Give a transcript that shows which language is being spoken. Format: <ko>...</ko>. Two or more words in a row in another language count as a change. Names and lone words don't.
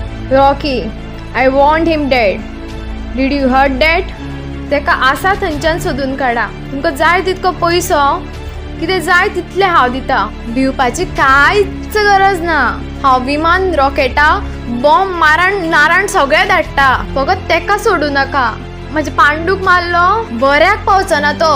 <en>रॉकी, I want him dead. Did you hurt that?</en> <kok>तेका आसा थंयच्यान सोदून काडा. तुमकां जाय तितको पयसो, कितें जाय तितलें हांव दिता. भिवपाची कांयच गरज ना. हांव विमान, रॉकेटा, बॉम्ब मारण नारायण सगळें धाडटा. फकत तेका सोडू नाका. म्हाजे पांडूक मारलो, बऱ्याक पावचना तो.</kok>